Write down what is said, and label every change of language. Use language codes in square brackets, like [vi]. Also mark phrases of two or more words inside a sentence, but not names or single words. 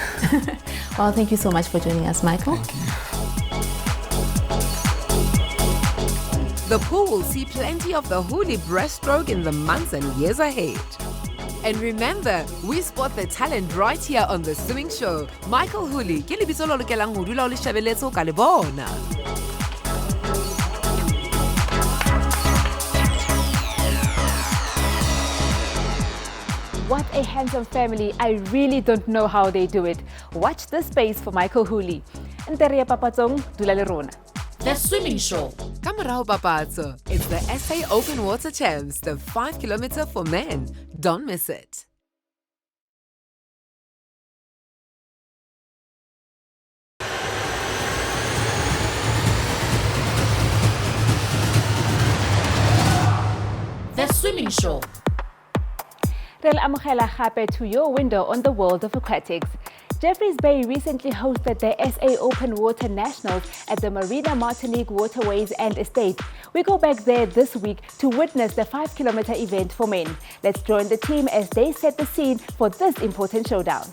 [en] Well, thank you so much for joining us, Michael. Thank you. The pool will see plenty of the Houlie breaststroke in the months and years ahead. And remember, we spot the talent right here on The Swimming Show. [st] Michael Houlie, ke lebitso le lokelang ho dula o le shebelletse o ka le bona. [en] What a handsome family. I really don't know how they do it. Watch this space for Michael Houlie. [st] Nteria papatsong, dula le rona. [en] The Swimming Show. Kamarao Papazzo. It's the SA Open Water Champs, the 5 kilometer for men. Don't miss it. The Swimming Show. [st] Re le amogela gape [en] to your window on the world of aquatics. Jefferys Bay recently hosted the SA Open Water Nationals at the Marina Martinique Waterways and Estate. We go back there this week to witness the 5-kilometer event for men. Let's join the team as they set the scene for this important showdown.